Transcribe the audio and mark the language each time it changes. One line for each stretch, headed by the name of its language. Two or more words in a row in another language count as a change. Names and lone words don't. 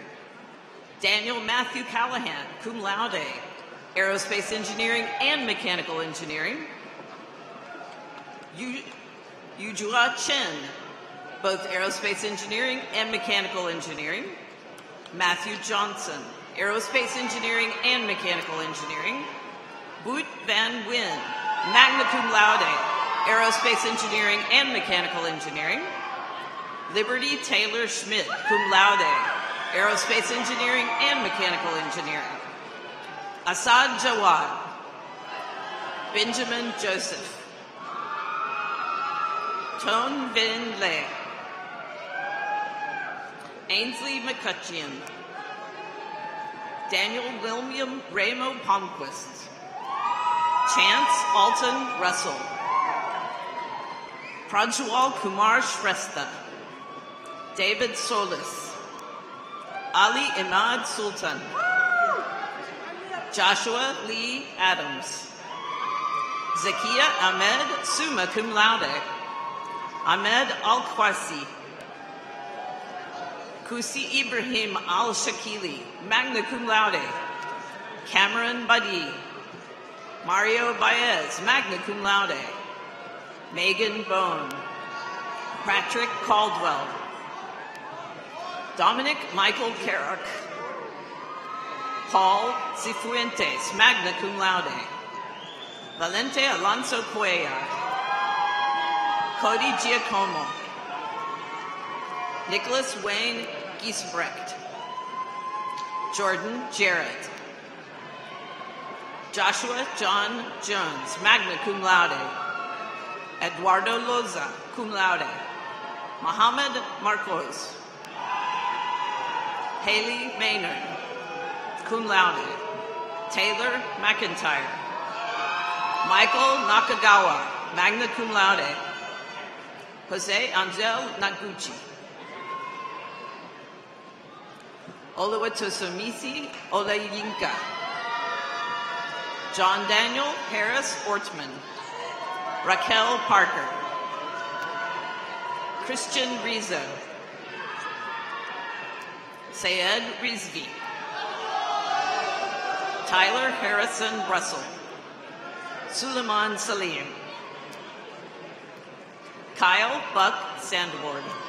English: Daniel Matthew Callahan,
Latin: cum laude,
English: aerospace engineering and mechanical engineering. Yujua Chen, both aerospace engineering and mechanical engineering. Matthew Johnson, aerospace engineering and mechanical engineering. Boot Van Nguyen,
Latin: magna cum laude,
English: aerospace engineering and mechanical engineering. Liberty Taylor Schmidt,
Latin: cum laude,
English: aerospace engineering and mechanical engineering. Asad Jawad, Benjamin Joseph. Tone Vin Le, Ainsley McCutcheon, Daniel William Ramo Palmquist, Chance Alton Russell, Prajwal Kumar Shrestha, David Solis, Ali Imad Sultan, Joshua Lee Adams, Zakia Ahmed,
Latin: summa cum laude,
English: Ahmed Al-Kwasi, Kusi Ibrahim Al-Shakili,
Latin: magna cum laude,
English: Cameron Badi, Mario Baez,
Latin: magna cum laude,
English: Megan Bone, Patrick Caldwell, Dominic Michael Carrick, Paul Cifuentes,
Latin: magna cum laude,
English: Valente Alonso Cuellar, Cody Giacomo, Nicholas Wayne Giesbrecht, Jordan Jarrett, Joshua John Jones,
Latin: magna cum laude,
English: Eduardo Loza,
Latin: cum laude,
English: Mohammed Marcos, Haley Maynard,
Latin: cum laude,
English: Taylor McIntyre, Michael Nakagawa,
Latin: magna cum laude,
English: Jose Angel Naguchi, Oluwatosomisi Olayinka, John Daniel Harris Ortman, Raquel Parker, Christian Rizzo, Sayed Rizvi, Tyler Harrison Russell, Suleiman Salim, Kyle Buck Sandward,